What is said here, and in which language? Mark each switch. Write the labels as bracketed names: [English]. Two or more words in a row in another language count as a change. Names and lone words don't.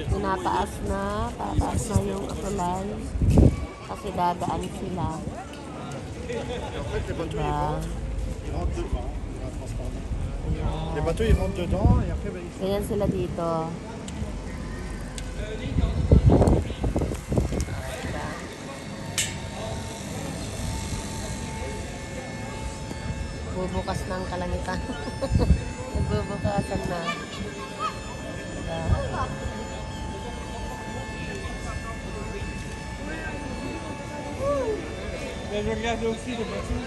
[Filipino] Tataas na yung tulay. Kasi dadaan sila. [French] En fait, les bateaux, [Filipino] Diba? [French] ils rentrent dedans. On va transformer. [Filipino] Ayan. [French] Les bateaux, ils rentrent dedans et après, ben, ils [Filipino] Ganyan sila dito. Diba? Bubukas na ang kalangitan. Nagbubukasan na. Diba? [French] Je regardais aussi les bateaux.